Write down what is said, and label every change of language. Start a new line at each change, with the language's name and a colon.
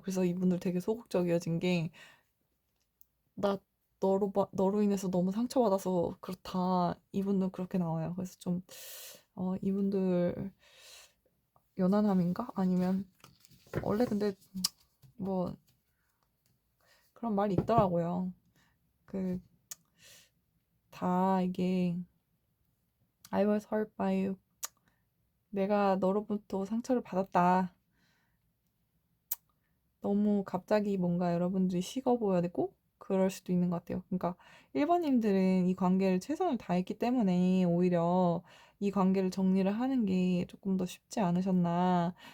Korean: 그래서 이분들 되게 소극적이어진 게 나 너로 인해서 너무 상처받아서 그렇다. 이분은 그렇게 나와요. 그래서 좀, 이분들 연하남인가? 아니면, 원래 근데 뭐 그런 말이 있더라고요. 그, 다 이게,
English: I was hurt by you.
Korean: 내가 너로부터 상처를 받았다. 너무 갑자기 뭔가 여러분들이 식어 보여야 되고 그럴 수도 있는 것 같아요. 그러니까 1번님들은 이 관계를 최선을 다했기 때문에 오히려 이 관계를 정리를 하는 게 조금 더 쉽지 않으셨나.